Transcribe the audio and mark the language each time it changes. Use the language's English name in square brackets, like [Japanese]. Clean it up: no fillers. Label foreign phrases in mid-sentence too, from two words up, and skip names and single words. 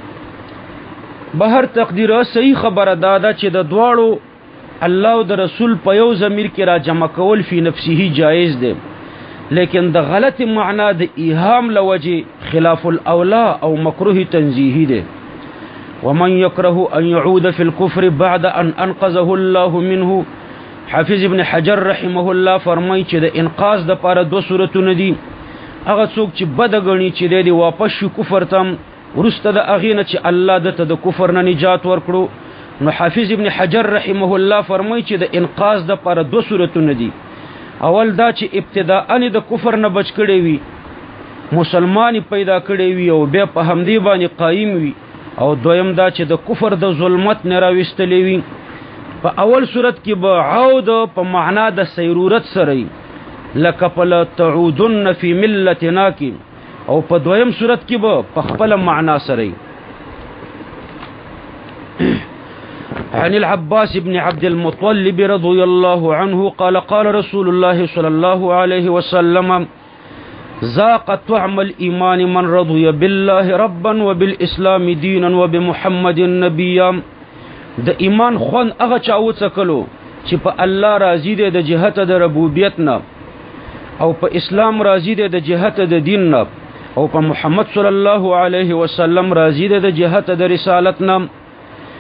[Pashto] به هر تقدیره صحیح خبره داده چې د دواړو الله او د رسول په یو ضمیر کې را جمع کول [Arabic] فی نفسه [Pashto] جایز ده، لیکن د غلط معنا د ایهام لوجه [Arabic] خلاف الاولا [Pashto] او مکروه تنزیهی ده. [Arabic] ومن یکره ان یعود فی الكفر بعد ان انقذه الله منه، [Pashto] حافظ ابن حجر رحمه الله فرمایي چې د انقاذ د پاره دو صورتونه دي. هغه څوک چې بد غني چې دی واپس شو کفر تم، ورسته د اغینه چې الله دته د کفر نه نجات ورکړو. نو حافظ ابن حجر رحمه الله فرمایي چې د انقاذ د پاره دو صورتونه دي. اول دا چې ابتداء د کفر نه بچ کړي وي، مسلمانی پیدا کړي وي او بیا په همدې باندې قائم وي، او دویم دا چې د کفر د ظلمت نه راوستلې وي. په اول صورت کې به عود په معنا د سیرورت سره، لکه [Arabic] فلا تعودن فی ملتنا [Pashto] کې، او په دویم صورت کې به په خپل معنا سره. [Arabic] عن العباس بن عبد المطلب رضي الله عنه قال قال رسول الله صلى الله عليه وسلم ذاق طعم الإيمان من رضي بالله ربا وبالإسلام دينا وبمحمد نبيا. [Pashto] د ایمان خوان هغه چا وڅکلو چې په الله راضي دی د جهت د ربوبیت نه، او په اسلام راضي دی د جهت د دین نه، او په محمد [Arabic] صلی الله علیه وسلم [Pashto] راضي دی د جهت د رسالت نه.